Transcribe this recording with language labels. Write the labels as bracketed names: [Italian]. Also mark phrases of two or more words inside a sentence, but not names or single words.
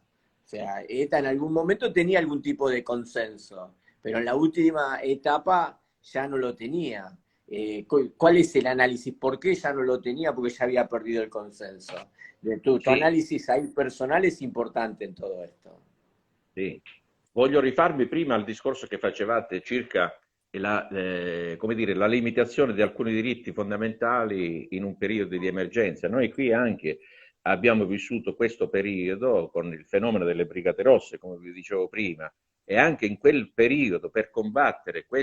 [Spanish] O sea, ETA en algún momento tenía algún tipo de consenso, pero en la última etapa ya no lo tenía. ¿Cuál es el análisis? ¿Por qué ya no lo tenía? Porque ya había perdido el consenso. Tu [Italian] Sì, [Spanish] análisis ahí personal es importante en todo esto. [Italian] sì. Voglio rifarmi prima al discorso che facevate circa come dire, la limitazione di alcuni diritti fondamentali in un periodo di emergenza. Noi qui anche abbiamo vissuto questo periodo con il fenomeno delle Brigate Rosse, come vi dicevo prima, e anche in quel periodo per combattere